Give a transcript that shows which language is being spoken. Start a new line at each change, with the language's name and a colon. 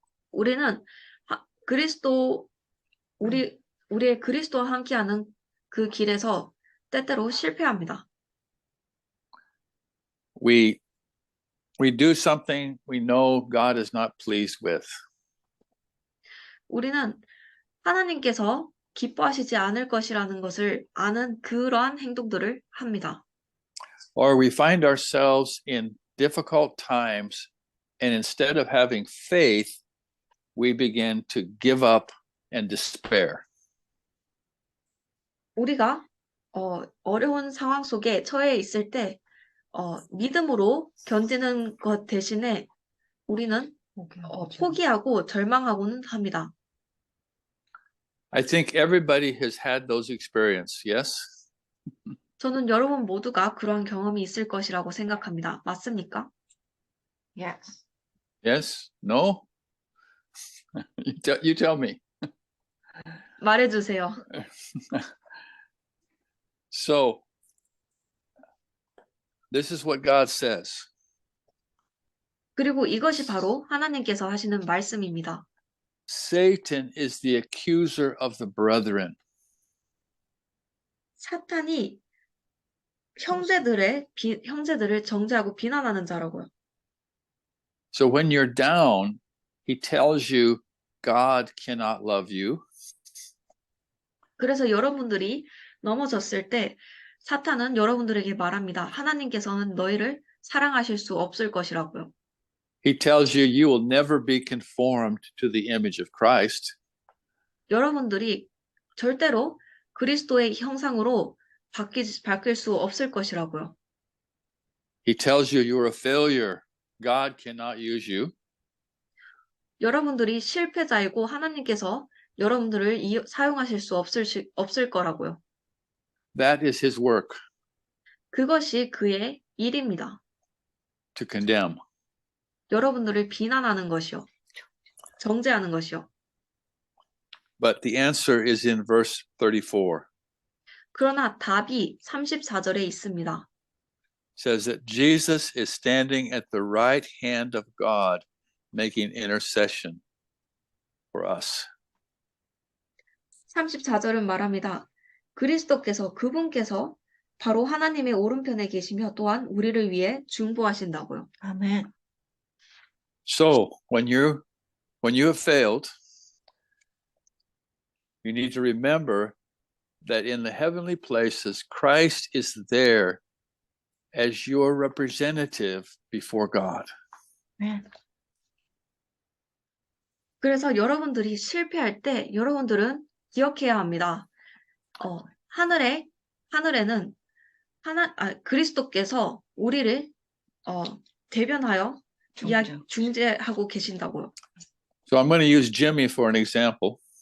Korean: 우리는 우리의 그리스도와 함께하는 그 길에서 때때로 실패합니다.
English: we do something we know God is not pleased with.
Korean: 우리는 하나님께서 기뻐하시지 않을 것이라는 것을 아는 그러한 행동들을 합니다.
English: Or we find ourselves in difficult times, and instead of having faith, we begin to give up and despair.
Korean: 우리가 어려운 상황 속에 처해 있을 때 믿음으로 견디는 것 대신에 우리는 포기하고 절망하고는 합니다.
English: I think everybody has had those experiences, yes?
Korean: 저는 여러분 모두가 그러한 경험이 있을 것이라고 생각합니다. 맞습니까?
English: Yes. Yes? No? You tell me.
Korean: 말해주세요.
English: So, this is what God says.
Korean: 그리고 이것이 바로 하나님께서 하시는 말씀입니다.
English: Satan is the accuser of the brethren.
Korean: 사탄이 형제들을 정죄하고 비난하는 자라고요.
English: So when you're down, he tells you God cannot love you.
Korean: 그래서 여러분들이 넘어졌을 때 사탄은 여러분들에게 말합니다. 하나님께서는 너희를 사랑하실 수 없을 것이라고요.
English: He tells you you will never be conformed to the image of Christ.
Korean: 여러분들이 절대로 그리스도의 형상으로 바뀔 수 없을 것이라고요.
English: He tells you you're a failure. God cannot use you.
Korean: 여러분들이 실패자이고 하나님께서 여러분들을 사용하실 수 없을 거라고요.
English: That is his work,
Korean: 그것이 그의 일입니다.
English: to condemn.
Korean: 여러분들을 비난하는 것이요. 정죄하는 것이요.
English: But the answer is in verse 34.
Korean: 그러나 답이 34절에 있습니다.
English: It says that Jesus is standing at the right hand of God, making intercession for us.
Korean: 34절은 말합니다. 그분께서 바로 하나님의 오른편에 계시며 또한 우리를 위해 중보하신다고요. 아멘.
English: So when you have failed, you need to remember that in the heavenly places, Christ is there as your representative before God.
Korean: 아멘. 그래서 여러분들이 실패할 때 여러분들은 기억해야 합니다. 하늘에는 그리스도께서 우리를 대변하여 중재하고 계신다고요.
English: So I'm going to use Jimmy for an example.